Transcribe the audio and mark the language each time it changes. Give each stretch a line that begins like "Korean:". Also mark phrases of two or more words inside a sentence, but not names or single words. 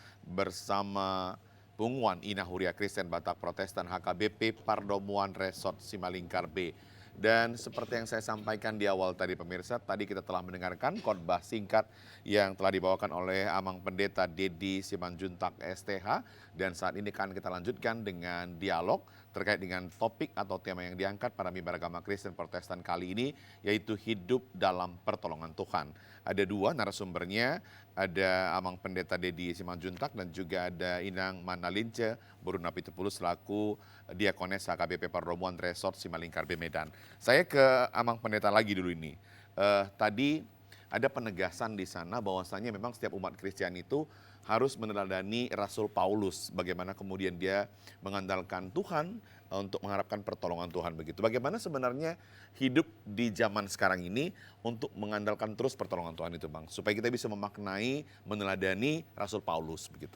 Indonesian: bersama Pungwan Ina Huria Kristen Batak Protestan HKBP Pardomuan Resort Simalingkar B. Dan seperti yang saya sampaikan di awal tadi pemirsa, tadi kita telah mendengarkan khotbah singkat yang telah dibawakan oleh Amang Pendeta Dedi Simanjuntak STH. Dan saat ini kan kita lanjutkan dengan dialog terkait dengan topik atau tema yang diangkat pada Mimbar Agama Kristen Protestan kali ini, yaitu hidup dalam pertolongan Tuhan. Ada dua narasumbernya, ada Amang Pendeta Dedi Simanjuntak dan juga ada Inang Manalince Boruna Pitupulus selaku Diakones HKBP Pardomuan Resort Simalingkar B Medan. Saya ke Amang Pendeta lagi dulu ini. Tadi ada penegasan di sana bahwasanya memang setiap umat Kristen itu harus meneladani Rasul Paulus, bagaimana kemudian dia mengandalkan Tuhan untuk mengharapkan pertolongan Tuhan begitu. Bagaimana sebenarnya hidup di zaman sekarang ini untuk mengandalkan terus pertolongan Tuhan itu, Bang, supaya kita bisa memaknai, meneladani Rasul Paulus begitu.